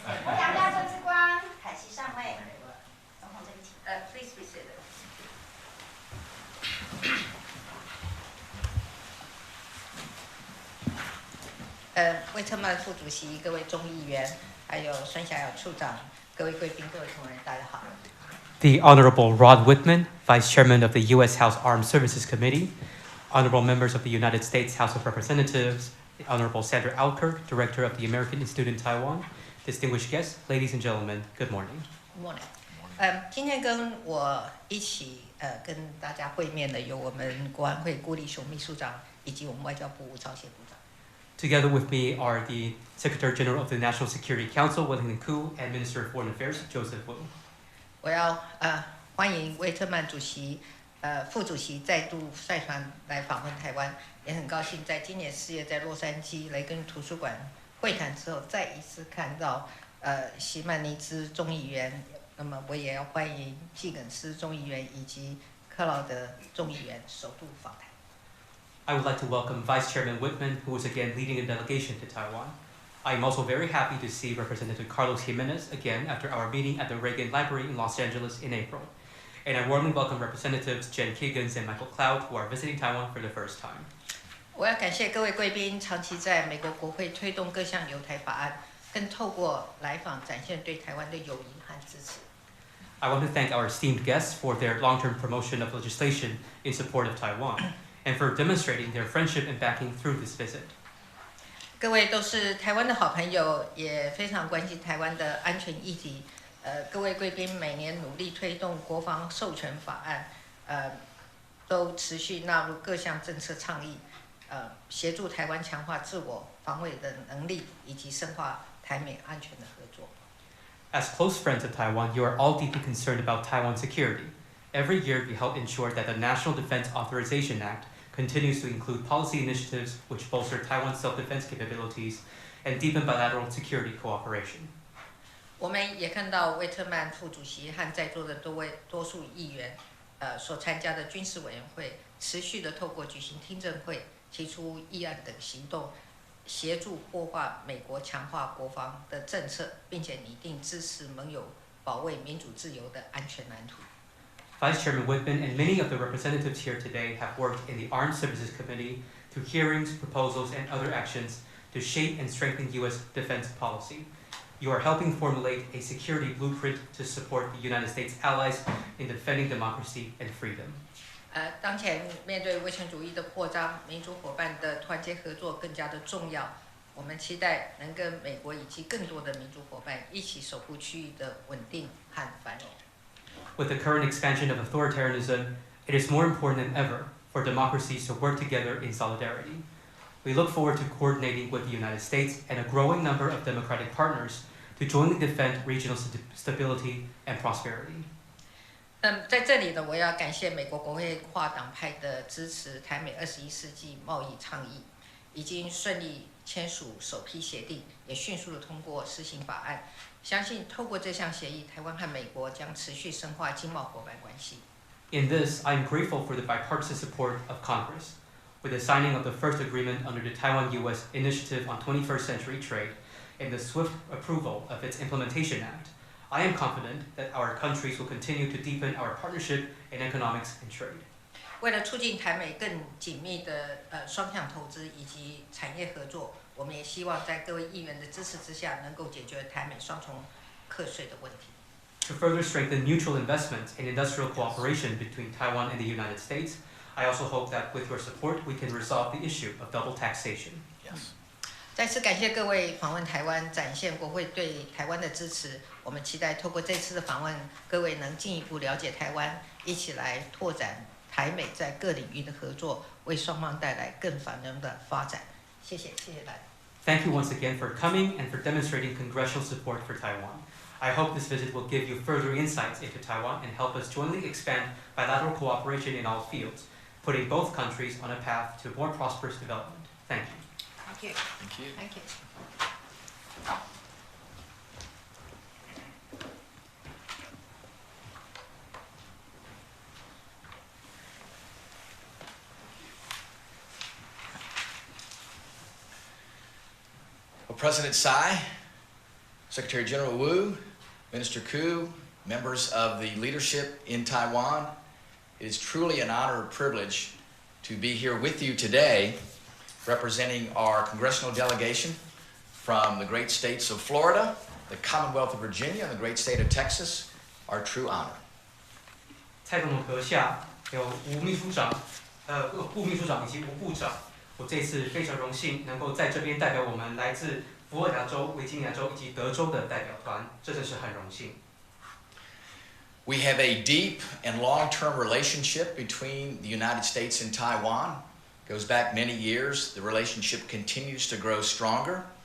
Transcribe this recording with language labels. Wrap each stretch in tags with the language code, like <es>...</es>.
<zh>欧阳家政治官，凯西上尉，总统这边请。</zh> <en>Please be seated.</en> <zh>魏特曼副主席、各位众议员，还有孙小雅处长、各位贵宾、各位同仁，大家好。</zh> <en>The Honorable Rod Whitman, Vice Chairman of the U.S. House Armed Services Committee, Honorable Members of the United States House of Representatives, the Honorable Sandra Alker, Director of the American Institute in Taiwan, distinguished guests, ladies and gentlemen, good morning. Good morning.</en> <zh>今天跟我一起跟大家会面的有我们国安会郭立雄秘书长，以及我们外交部吴钊燮部长。</zh> <en>Together with me are the Secretary General of the National Security Council, Wellington Koo, and Minister of Foreign Affairs, Joseph Wu.</en> <zh>我要欢迎魏特曼主席、副主席再度率团来访问台湾，也很高兴在今年4月在洛杉矶雷根图书馆会谈之后，再一次看到席曼尼兹众议员。那么我也要欢迎季耿斯众议员以及克劳德众议员首度访台。</zh> <en>I would like to welcome Vice Chairman Whitman, who is again leading a delegation to Taiwan. I am also very happy to see Representative Carlos Jimenez again after our meeting at the Reagan Library in Los Angeles in April. And I warmly welcome Representatives Jen Higgins and Michael Cloud, who are visiting Taiwan for the first time.</en> <zh>我要感谢各位贵宾长期在美国国会推动各项友台法案，更透过来访展现对台湾的友谊和支持。</zh> <en>I want to thank our esteemed guests for their long-term promotion of legislation in support of Taiwan, and for demonstrating their friendship and backing through this visit.</en> <zh>各位都是台湾的好朋友，也非常关心台湾的安全议题。各位贵宾每年努力推动国防授权法案，都持续纳入各项政策倡议，协助台湾强化自我防卫的能力，以及深化台美安全的合作。</zh> <en>As close friends of Taiwan, you are all deeply concerned about Taiwan's security. Every year, we help ensure that the National Defense Authorization Act continues to include policy initiatives which bolster Taiwan's self-defense capabilities and deepen bilateral security cooperation.</en> <zh>我们也看到威特曼副主席和在座的多数议员，所参加的军事委员会，持续的透过举行听证会、提出议案等行动，协助破坏美国强化国防的政策，并且拟定支持盟友保卫民主自由的安全蓝图。</zh> <en>Vice Chairman Whitman and many of the representatives here today have worked in the Armed Services Committee through hearings, proposals, and other actions to shape and strengthen U.S. defense policy. You are helping formulate a security blueprint to support the United States allies in defending democracy and freedom.</en> <zh>当前面对威权主义的扩张，民主伙伴的团结合作更加的重要。我们期待能跟美国以及更多的民主伙伴一起守护区域的稳定和繁荣。</zh> <en>With the current expansion of authoritarianism, it is more important than ever for democracies to work together in solidarity. We look forward to coordinating with the United States and a growing number of democratic partners to jointly defend regional stability and prosperity.</en> <zh>在这里呢，我要感谢美国国会跨党派的支持，台美21世纪贸易倡议已经顺利签署首批协定，也迅速的通过施行法案。相信透过这项协议，台湾和美国将持续深化经贸伙伴关系。</zh> <en>In this, I am grateful for the bipartisan support of Congress. With the signing of the first agreement under the Taiwan-U.S. Initiative on 21st Century Trade and the swift approval of its Implementation Act, I am confident that our countries will continue to deepen our partnership in economics and trade.</en> <zh>为了促进台美更紧密的双向投资以及产业合作，我们也希望在各位议员的支持之下，能够解决台美双重课税的问题。</zh> <en>To further strengthen mutual investment and industrial cooperation between Taiwan and the United States, I also hope that with your support, we can resolve the issue of double taxation. Yes.</en> <zh>再次感谢各位访问台湾，展现国会对台湾的支持。我们期待透过这次的访问，各位能进一步了解台湾，一起来拓展台美在各领域的合作，为双方带来更繁荣的发展。谢谢，谢谢大家。</zh> <en>Thank you once again for coming and for demonstrating congressional support for Taiwan. I hope this visit will give you further insights into Taiwan and help us jointly expand bilateral cooperation in all fields, putting both countries on a path to more prosperous development. Thank you. Thank you. Thank you. Thank you. Well, President Tsai, Secretary General Wu, Minister Koo, members of the leadership in Taiwan, it is truly an honor and privilege to be here with you today, representing our congressional delegation from the great states of Florida, the Commonwealth of Virginia, and the great state of Texas, our true honor.</en> <zh>蔡总统阁下，有吴秘书长、副秘书长以及吴部长，我这次非常荣幸能够在这边代表我们来自佛罗里达州、维吉尼亚州以及德州的代表团，这真是很荣幸。</zh> <en>We have a deep and long-term relationship between the United States and Taiwan. It goes back many years. The relationship continues to grow stronger.</en>